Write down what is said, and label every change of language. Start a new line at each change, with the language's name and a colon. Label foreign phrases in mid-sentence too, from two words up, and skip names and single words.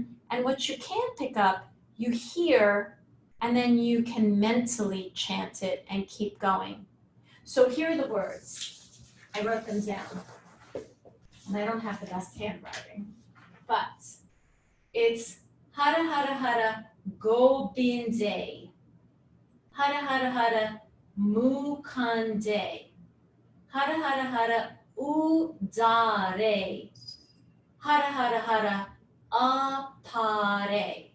English: And what you can't pick up, you hear, and then you can mentally chant it and keep going. So here are the words. I wrote them down. And I don't have the best handwriting, but it's
Punjabi: ਹਰ ਹਰ ਹਰ ਗੋਬਿੰਦੇ. ਹਰ ਹਰ ਹਰ ਮੁਕੰਦੇ. ਹਰ ਹਰ ਹਰ ਉਦਾਰੇ. ਹਰ ਹਰ ਹਰ ਅਪਾਰੇ.